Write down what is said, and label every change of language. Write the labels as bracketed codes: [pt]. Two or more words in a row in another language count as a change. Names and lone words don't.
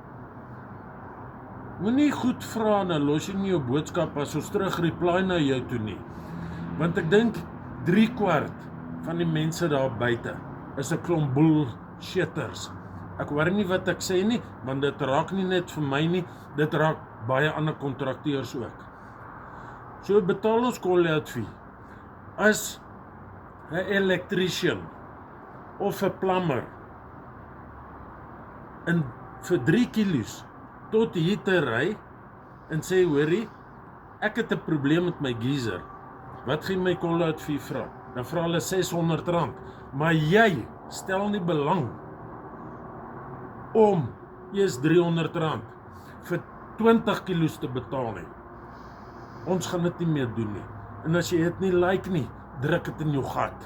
[af] Moenie goed vra en dan los jy nie jou boodskap as ons terug reply na jou toe nie. Want ek dink 3/4 van die mense daar buite is 'n klomp bullshitters. Ek hoor nie wat ek sê nie, want dit raak nie net vir my nie, dit raak baie ander kontrakteurs ook. So betaal ons [en] call-out fee. [af] As 'n electrician of 'n plumber en vir 3 kilos tot hier te ry en sê, hoorie, ek het 'n probleem met my geyser. Wat gaan my [en] call-out fee [af] vra? Dan vra hulle R600, maar jy stel nie belang om eers R300 vir 20 kilos te betaal nie. Ons gaan dit nie meer doen nie. En as jy dit nie like nie, druk dit in jou gat.